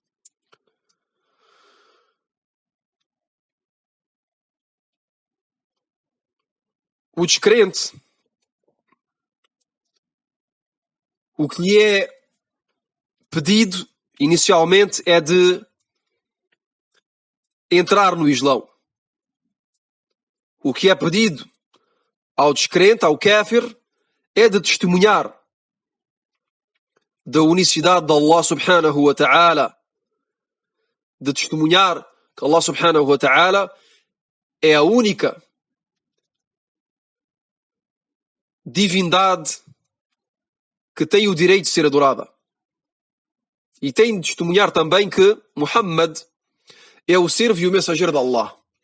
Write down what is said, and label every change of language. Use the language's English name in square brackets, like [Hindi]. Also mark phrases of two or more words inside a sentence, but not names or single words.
[Portuguese] O descrente, o que lhe é pedido inicialmente é de entrar no Islão. O que é pedido ao descrente, ao kafir, é de testemunhar da unicidade de [Arabic] الله سبحانه وتعالى, [Portuguese] de testemunhar que [Arabic] الله سبحانه وتعالى [Portuguese] é a única divindade que tem o direito de ser adorada. E tem de testemunhar também que Muhammad é o servo e o mensageiro de Allah.